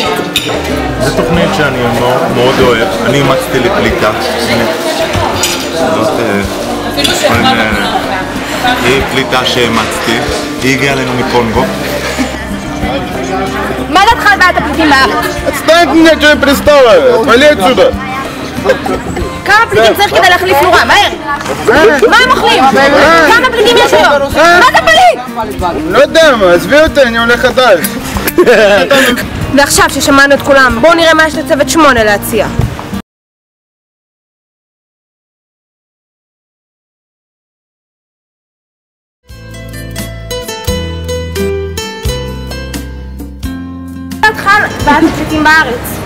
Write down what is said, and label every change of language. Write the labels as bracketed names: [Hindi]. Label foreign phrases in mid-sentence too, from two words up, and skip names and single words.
[Hebrew] זו תוכנית שאני מאוד אוהב. אני אימצתי לפליטה. זאת היא פליטה שאימצתי. היא הגיעה אלינו מקונגו. מה דעתך על בעיית הפליטים בארץ? [Russian] Отстаньте меня, что я пристала! Вали отсюда! [Hebrew] כמה פליטים צריך כדי להחליף נורה? מהר! מה הם אוכלים? כמה פליטים יש היום? מה זה פליט? לא יודע מה, עזבי אותי, אני הולך עדיין. ועכשיו ששמענו את כולם, בואו נראה מה יש לצוות 8 להציע. בעיית הפליטים בארץ.